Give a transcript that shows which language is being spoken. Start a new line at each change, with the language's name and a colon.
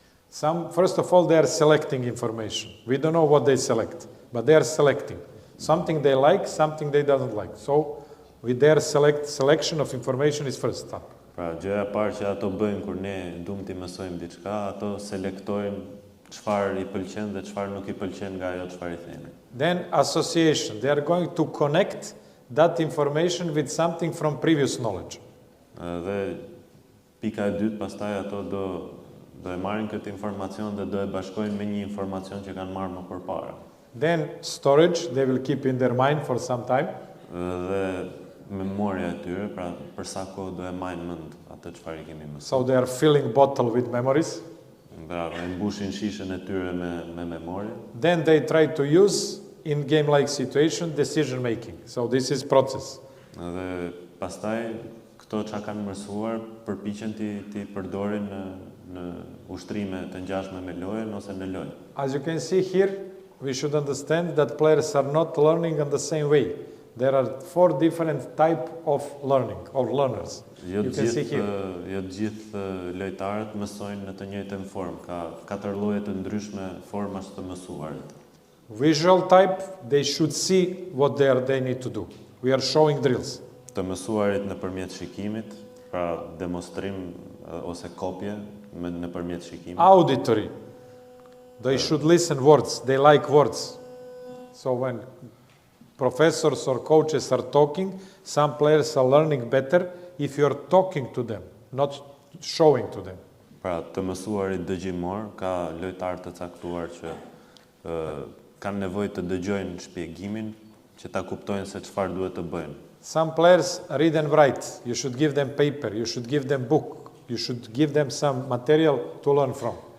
English: First of all, they are selecting information. We don't know what they select, but they are selecting. Something they like, something they don't like. So, with their selection of information is first step.
Albanian: Pra, gjëja e parë që ato bëjnë kur ne duam t'i mësojmë diçka, ato selektojnë çfarë I pëlqen dhe çfarë nuk I pëlqen nga ajo çfarë I themi.
English: Then association. They are going to connect that information with something from previous knowledge.
Albanian: Dhe pika e dytë, pastaj ato do e marrin këtë informacion dhe do e bashkojnë me një informacion që kanë marrë më përpara.
English: Then storage, they will keep in their mind for some time.
Albanian: Dhe memoria e tyre, pra për sa kohë do e majnë mend atë çfarë I kemi mësuar.
English: So they are filling bottle with memories.
Albanian: Bravo, e mbushin shishën e tyre me memorie.
English: Then they try to use in game-like situation decision making. So this is process.
Albanian: Dhe pastaj këto çka kanë mësuar përpiqen ti përdorin në ushtrime të ngjashme me lojën ose në lojë.
English: As you can see here, we should understand that players are not learning in the same way. There are 4 different type of learning, or learners.
Albanian: Jo
English: You can see here.
Albanian: të gjithë lojtarët mësojnë në të njëjtën formë, ka 4 lloje të ndryshme formash të mësuarit.
English: Visual type, they should see what they need to do. We are showing drills.
Albanian: Të mësuarit nëpërmjet shikimit, pra demonstrim ose kopje nëpërmjet shikimit.
English: Auditory, they should listen words, they like words. So when professors or coaches are talking, some players are learning better if you are talking to them, not showing to them.
Albanian: Pra, të mësuarit dëgjimor, ka lojtarë të caktuar që kanë nevojë të dëgjojnë shpjegimin që ta kuptojnë se çfarë duhet të bëjnë.
English: Some players read and write. You should give them paper. You should give them book. You should give them some material to learn from.